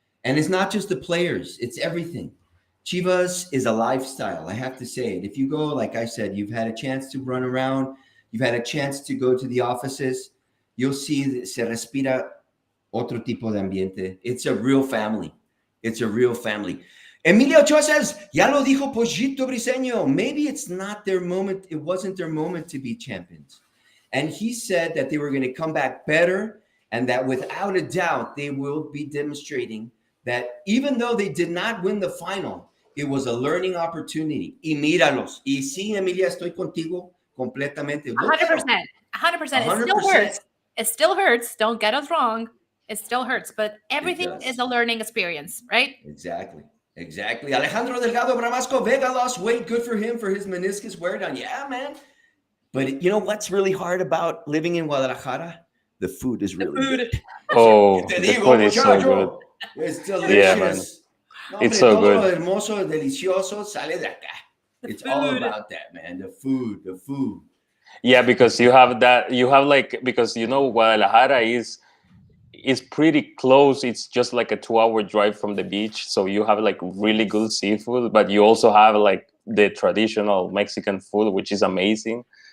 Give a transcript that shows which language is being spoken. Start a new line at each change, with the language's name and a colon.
English: And it's not just the players, it's everything. Chivas is a lifestyle. I have to say it. If you go, like I said, you've had a chance to run around, you've had a chance to go to the offices, you'll see
Spanish: se respira otro tipo de ambiente.
English: It's a real family. It's a real family.
Spanish: Emilio Ochoa
English: says,
Spanish: ya lo dijo Pollito Briseño.
English: Maybe it's not their moment. It wasn't their moment to be champions. And he said that they were going to come back better and that without a doubt, they will be demonstrating that even though they did not win the final, it was a learning opportunity.
Spanish: Y míralos. Y sí, Emilia, estoy contigo completamente.
English: 100%. 100%. It still hurts. It still hurts. Don't get us wrong. It still hurts, but everything is a learning experience, right? Exactly. Alejandro Delgado Bramasco Vega lost weight. Good for him for his meniscus wear down. Yeah, man. But you know what's really hard about living in Guadalajara? The food is really good. Oh, the food is so good. It's delicious. Yeah, it's so good.
Spanish: Todo lo hermoso, delicioso sale de acá.
English: It's all about that, man. The food. Yeah, because because Guadalajara is pretty close. It's just like a 2-hour drive from the beach. So you have like really good seafood, but you also have like the traditional Mexican food, which is amazing.